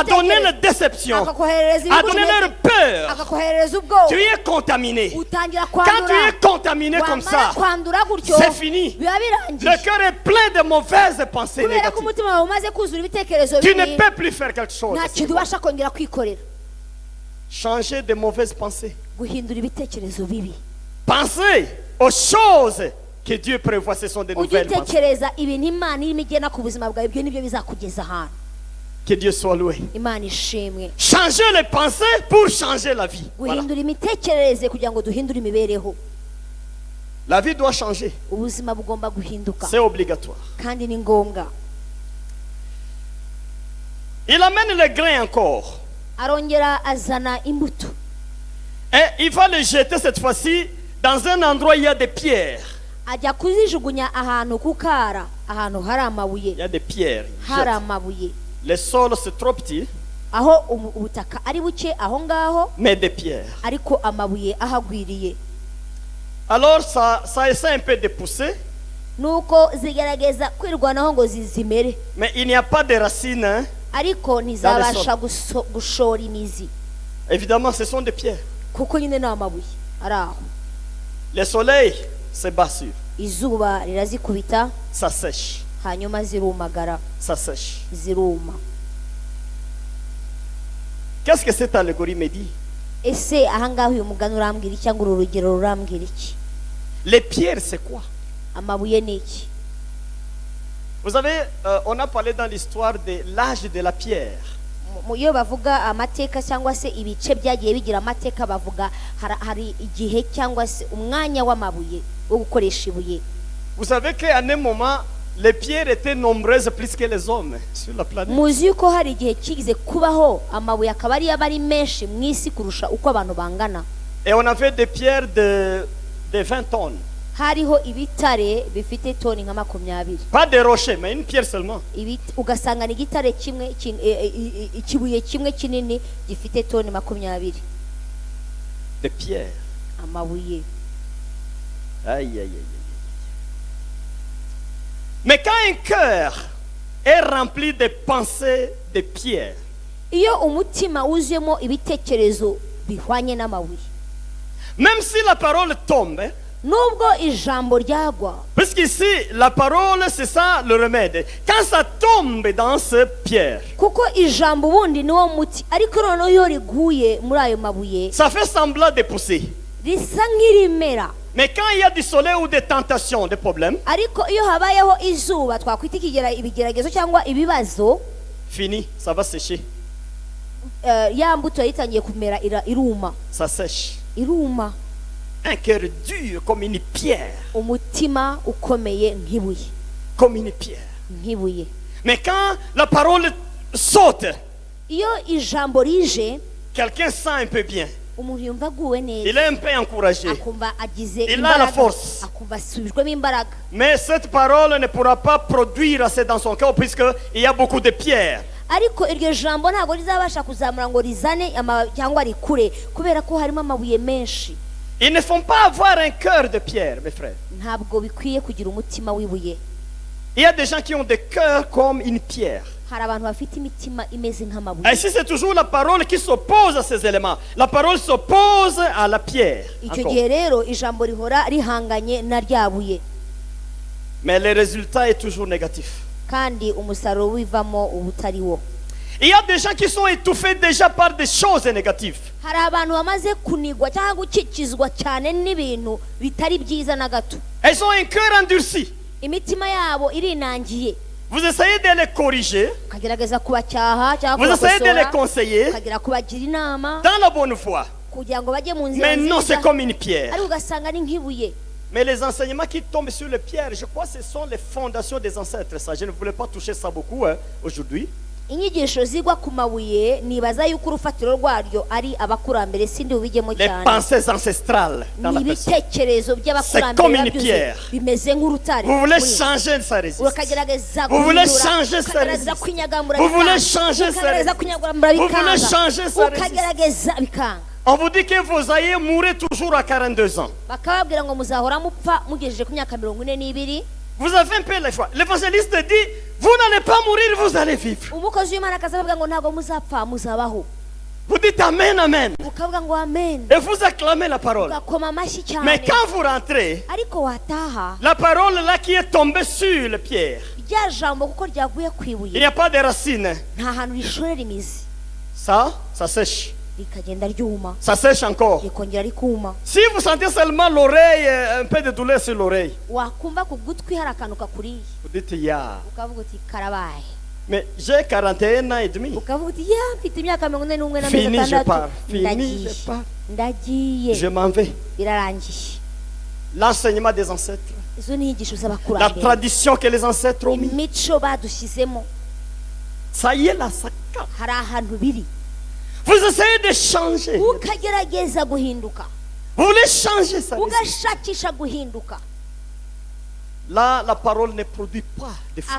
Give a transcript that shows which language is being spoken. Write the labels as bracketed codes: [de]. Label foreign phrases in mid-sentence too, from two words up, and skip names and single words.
[fr] à donner les [rw] ibitekerezo, [fr] déceptions, [rw] akakoherereza [fr] à donner leur peur, [rw] akakoherereza ubwoba, [fr] tu es contaminé. [rw] utangira [fr] Quand tu [rw] kwandura. [fr] es contaminé comme [rw] Wamara [fr] ça, [rw] kwandura gutyo [fr] c'est fini. [rw] biba [fr] Le [rw] birangiye, [fr] cœur est plein de mauvaises pensées [rw] kubera ko [fr] négatives. [rw] umutima wawe umaze kuzura ibitekerezo [fr] Tu ne [rw] bibi, [fr] peux plus faire quelque chose. [rw] nta kintu ubasha kongera kwikorera. [fr] Changer de mauvaises pensées. [rw] Guhindura ibitekerezo bibi, [fr] Pensez aux choses que Dieu prévoit. Ce sont de [rw] ujye [fr] nouvelles pensées. [rw] utekereza ibintu Imana irimo igena ku buzima bwawe, ibyo nibyo bizakugeza ahantu. [fr] Que Dieu soit loué. [rw] Imana ishimwe. [fr] Changer les pensées pour changer la vie. Voilà. [rw] Guhindura imitekerereze kugira ngo duhindure imibereho. [fr] La vie doit changer. [rw] Ubuzima bugomba guhinduka [fr] C'est obligatoire. [rw] kandi ni ngombwa. [fr] Il amène le grain encore. [rw] Arongera azana imbuto, [fr] Et il va le jeter cette fois-ci dans un endroit où il y a des pierres. [rw] ajya kuzijugunya ahantu ku kara, ahantu hari amabuye. [fr] Il y a des pierres. Il [rw] Hari [fr] jette. [rw] amabuye, [fr] Le sol c'est trop petit, [rw] aho ubutaka ari buke aho ngaho, [fr] mais des pierres. [rw] ariko amabuye ahagwiriye. [fr] Alors ça essaie un peu de pousser, [rw] Nuko zigerageza kwirwanaho ngo zimere, [fr] mais il n'y a pas de racines. Hein. [rw] ariko ntizabasha gushora imizi, [fr] Évidemment, ce sont des pierres. [rw] kuko nyine ni amabuye ari aho. [fr] Le soleil se bat sur, [rw] Izuba rirazikubita, [fr] ça sèche, [rw] hanyuma zirumagara, [fr] ça sèche. [rw] ziruma. [fr] Qu'est-ce que cette allégorie me dit? [rw] Ese ahangaha uyu mugani urambwira iki, cyangwa uru rugero rurambwira iki? [fr] Les pierres, c'est quoi? [rw] Amabuye ni iki? [fr] Vous savez, on a parlé dans l'histoire de l'âge de la pierre. [rw] Iyo bavuga amateka cyangwa se ibice byagiye bigira amateka, bavuga hari igihe cyangwa se umwanya w'amabuye wo gukoresha ibuye. [fr] Vous savez qu'à un moment, les pierres étaient nombreuses plus que les hommes sur la planète. [rw] Muzi yuko hari igihe kigize kubaho amabuye akaba ari abari menshi mu isi kurusha uko abantu bangana. [fr] Et on avait des pierres de 20 tonnes. [rw] Hariho ibitare bifite toni nka 20. [fr] Pas des rochers, mais une pierre seulement. [rw] Ugasanga ni igitare kimwe, ikibuye kimwe kinini gifite toni 20. [fr] Des pierres. [rw] Amabuye. Aïe, aïe, aïe, aïe. [fr] Mais quand un cœur est rempli de pensées de pierre, [rw] Iyo umutima wuzuyemo ibitekerezo bihwanye n'amabuye, [fr] même si la parole tombe, [rw] nubwo ijambo ryagwa, [fr] puisqu'ici la parole c'est ça le remède, quand ça tombe dans ce pierre, [rw] kuko ijambo ubundi niwo muti, ariko noneho iyo riguye muri ayo mabuye [fr] ça fait semblant de pousser. [rw] risa nk'irimera. [fr] Mais quand il y a du soleil ou des tentations, des problèmes, [rw] Ariko iyo habayeho izuba, twakwita ibigeragezo cyangwa ibibazo, [fr] fini, ça va sécher, [rw] ya mbuto yitangiye kumera iruma, [fr] ça sèche. [rw] iruma. [fr] Un cœur dur comme une pierre, [rw] Umutima ukomeye nk'ibuye, [fr] comme une pierre. [rw] nk'ibuye. [fr] Mais quand la parole saute, [rw] Iyo ijambo rije, [fr] quelqu'un sent un peu bien. [rw] umuntu yumva aguwe neza, [fr] Il est un peu encouragé. [rw] akumva agize [fr] Il a la [rw] imbaraga, [fr] force. [rw] akumva asubijwemo imbaraga. [fr] Mais cette parole ne pourra pas produire assez dans son cœur puisqu'il y a beaucoup de pierres. [rw] Ariko iryo jambo ntabwo rizabasha kuzamura ngo rizane cyangwa rikure, kubera ko harimo amabuye menshi. [fr] Ils ne font pas avoir un cœur de pierre, mes frères. [rw] Ntabwo bikwiye kugira umutima w'ibuye. [fr] Il y a des gens qui ont des cœurs comme une pierre. [rw] Hari abantu bafite imitima imeze [fr] Et [rw] nk'amabuye. [fr] si c'est toujours la parole qui s'oppose à ces éléments, la parole s'oppose à la pierre. [rw] Icyo [fr] Encore. [rw] gihe rero ijambo rihora rihanganye na rya buye, [fr] Mais le résultat est toujours négatif. [rw] kandi umusaruro wivamo uba utari wo. [fr] Il y a des gens qui sont étouffés déjà par des choses négatives. [rw] Hari abantu bamaze kunigwa cyangwa gukikizwa cyane n'ibintu bitari byiza na gato. [fr] Elles ont un cœur endurci. [rw] Imitima yabo irinangiye. [fr] Vous essayez de les corriger, [rw] Ukagerageza kubacyaha [fr] vous [rw] cyangwa [fr] essayez de les [rw] kubakosora, [fr] conseiller [rw] ukagira kubagira inama [fr] dans la bonne voie. [rw] kugira ngo bajye mu nzira [fr] Mais non, c'est [rw] nziza, [fr] comme une pierre. [rw] ariko ugasanga ni nk'ibuye. [fr] Mais les enseignements qui tombent sur les pierres, je crois que ce sont les fondations des ancêtres. Ça, je ne voulais pas toucher ça beaucoup aujourd'hui. [rw] inyigisho zigwa ku mabuye nibaza yuko urufatiro rwaryo ari abakurambere sindi ubijyemo [fr] Les [rw] cyane [fr] pensées ancestrales dans la [rw] ni [fr] personne. [rw] ibitekerezo [fr] C'est comme [rw] by'abakurambere [fr] une [rw] babyuze [fr] pierre. [rw] bimeze nk'urutare [fr] Vous voulez [rw] muri- [fr] changer sa résistance. [rw] ukagerageza [fr] Vous voulez [rw] guhindura, [fr] changer sa [rw] ukagerageza [fr] résistance. [rw] kwinyagamura [fr] Vous voulez [rw] bikanga, [fr] changer sa [rw] ukagerageza [fr] résistance. [rw] kwinyagamura [fr] Vous voulez [rw] bikanga, [fr] changer sa [rw] ukagerageza bikanga [fr] On vous dit que vos aïeux mourraient toujours à 42 ans. [rw] bakababwira ngo muzahora mupfa mugejeje ku myaka 42. [fr] Vous avez un peu la foi. L'évangéliste dit, vous n'allez pas mourir, vous allez vivre. [rw] umukozi w'imana akazababwira ngo ntabwo muzapfa muzabaho [fr] Vous dites Amen, Amen. [rw] ukavuga ngo amen [fr] Et vous acclamez la parole. [rw] ugakoma amashyi cyane [fr] Mais quand vous rentrez, [rw] ariko wataha [fr] la parole là qui est tombée sur le pierre, [rw] rya jambo kuko ryaguye ku [fr] il n'y [rw] ibuye [fr] a pas de racines. [rw] nta hantu rishorera imizi [fr] Ça sèche. [rw] rikagenda ryuma [fr] Ça sèche encore. [rw] rikongera rikuma [fr] Si vous sentez seulement l'oreille, un peu de douleur sur l'oreille, [rw] wakumva ku gutwi hari akantu kakuriye [fr] vous dites, [rw] ya. ukavuga uti karabaye [fr] Mais j'ai 41 ans et demi. [rw] ukavuga uti ya mfite imyaka 41 n'amezi [fr] Fini, je [rw] atandatu [fr] pars. Fini, [rw] ndagiye [fr] je pars. [rw] ndagiye [fr] Je m'en vais. [rw] birarangiye [fr] L'enseignement des ancêtres. [rw] izo ni inyigisho [fr] La [rw] z'abakurambere [fr] tradition que les ancêtres ont mis. [rw] imico badushyizemo [fr] Ça y est là, ça capte. [rw] hari ahantu biri [fr] Vous essayez de changer. [rw] ukagerageza guhinduka [fr] Vous voulez changer ça. [rw] ugashakisha guhinduka [fr] Là, la parole ne produit pas de fruits.